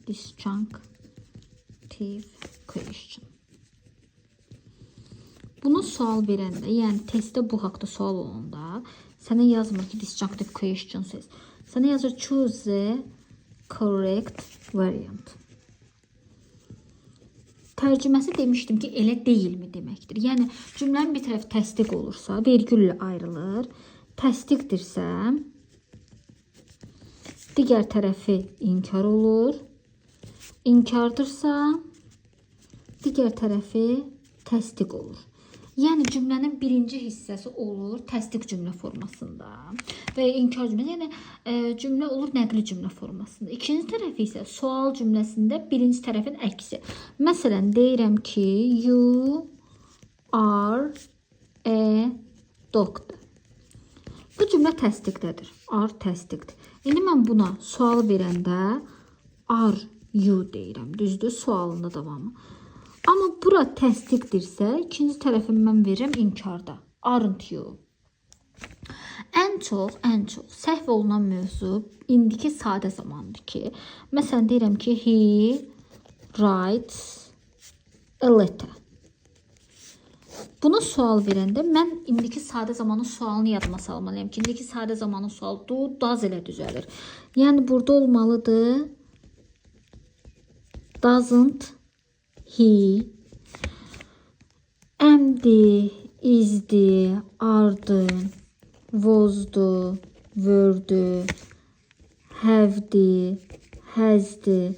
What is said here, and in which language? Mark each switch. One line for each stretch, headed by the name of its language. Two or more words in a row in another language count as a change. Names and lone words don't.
English: Disjunctive question.
Azerbaijani: Bunu sual verəndə, yəni testdə bu haqda sual olanda, sənə yazmır ki,
English: disjunctive question
Azerbaijani: söz. Sənə yazır
English: choose the correct variant.
Azerbaijani: Tərcüməsi demişdim ki, elə deyilmi deməkdir. Yəni cümlənin bir tərəfi təsdiq olursa, vergüllə ayrılır. Təsdiqdirsə, digər tərəfi inkar olur. İnkardırsa, digər tərəfi təsdiq olur. Yəni cümlənin birinci hissəsi olur təsdiq cümlə formasında və ya inkar cümlə, yəni cümlə olur nəqli cümlə formasında. İkinci tərəfi isə sual cümləsində birinci tərəfin əksi. Məsələn, deyirəm ki,
English: you are a doctor.
Azerbaijani: Bu cümlə təsdiqdədir. Are təsdiqdir. İndi mən buna sual verəndə
English: are you
Azerbaijani: deyirəm. Düzdür, sualında davamı. Amma bura təsdiqdirsə, ikinci tərəfini mən verirəm inkarda.
English: Aren't you?
Azerbaijani: Ən çox səhv olunan mövzu indiki sadə zamandır ki, məsələn deyirəm ki,
English: he writes a letter.
Azerbaijani: Buna sual verəndə mən indiki sadə zamanın sualını yadıma salmalıyam ki, indiki sadə zamanın sualı
English: do, does
Azerbaijani: ilə düzəlir. Yəni burada olmalıdır
English: doesn't he, am'di, is'di, ardı, was'du, were'di, have'di, has'di.